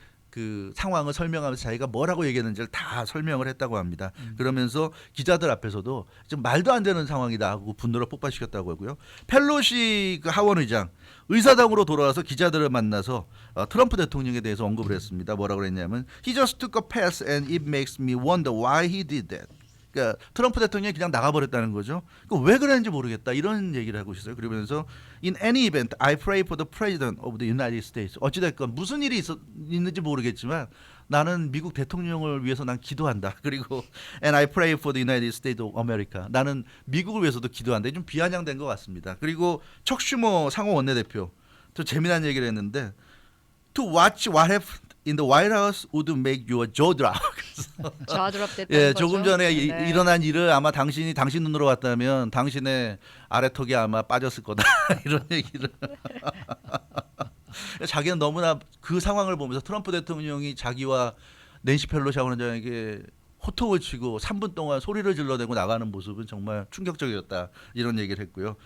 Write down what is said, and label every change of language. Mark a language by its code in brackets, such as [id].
[ko] 그 상황을 설명하면서 자기가 뭐라고 얘기했는지를 다 설명을 했다고 합니다. 그러면서 기자들 앞에서도 좀 말도 안 되는 상황이다 하고 분노를 폭발시켰다고 하고요. 펠로시 그 하원 의장 의사당으로 돌아와서 기자들을 만나서 트럼프 대통령에 대해서 언급을 했습니다. 뭐라고 그랬냐면 [en] He just took a pass and it makes me wonder why he did that. [ko] 그러니까 트럼프 대통령이 그냥 나가버렸다는 거죠. 왜 그랬는지 모르겠다 이런 얘기를 하고 있어요. 그러면서 [en] In any event, I pray for the President of the United States. [ko] 어찌됐건 무슨 일이 있는지 모르겠지만 나는 미국 대통령을 위해서 난 기도한다. 그리고 [en] And I pray for the United States of America. [ko] 나는 미국을 위해서도 기도한다. 좀 비아냥된 것 같습니다. 그리고 척 슈머 상원 원내대표 또 재미난 얘기를 했는데 [en] To watch what happened in the White House would make your jaw drop. [ko] 좌드랍 됐다는 예, 거죠. 조금 전에 네. 일어난 일을 아마 당신 눈으로 봤다면 당신의 아래턱이 아마 빠졌을 거다 이런 얘기를. 자기는 너무나 그 상황을 보면서 트럼프 대통령이 자기와 낸시 펠로시 하원의장에게 호통을 치고 3분 동안 소리를 질러대고 나가는 모습은 정말 충격적이었다 이런 얘기를 했고요.